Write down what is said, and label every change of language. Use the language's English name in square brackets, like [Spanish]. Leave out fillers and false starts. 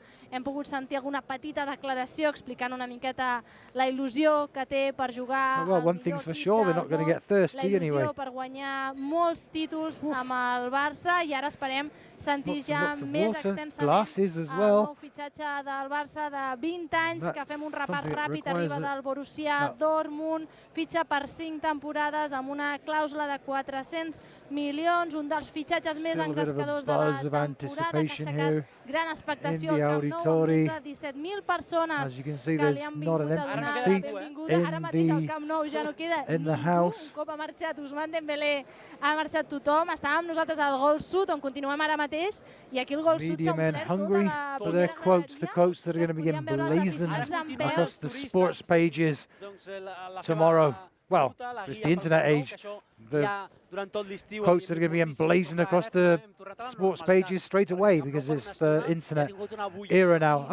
[Catalan] Hem pogut sentir alguna petita declaració explicant una miqueta la il·lusió que té per jugar. [English] Well, one thing's for sure, they're not going to get thirsty anyway. [Catalan] La il·lusió per guanyar molts títols amb el Barça i ara esperem sentir ja més extensament el nou fitxatge del Barça de 20 anys, que fem un repàs ràpid, arriba del Borussia Dortmund, fitxa per 5 temporades amb una clàusula de 400 milions, un dels fitxatges més engrescadors de la temporada, que ha aixecat gran expectació al Camp Nou, amb més de 17.000 persones que li han vingut a donar la benvinguda. Ara mateix al Camp Nou ja no queda ningú, un cop ha marxat Ousmane Dembélé, ha marxat tothom. Estàvem nosaltres al Gol Sud, on continuem ara mateix, i aquí el Gol Sud s'ha omplert tota la [English] the quotes that are going to be emblazoned across the sports pages tomorrow. Well, it's the internet age. The quotes that are going to be emblazoned across the sports pages straight away because it's the internet era now.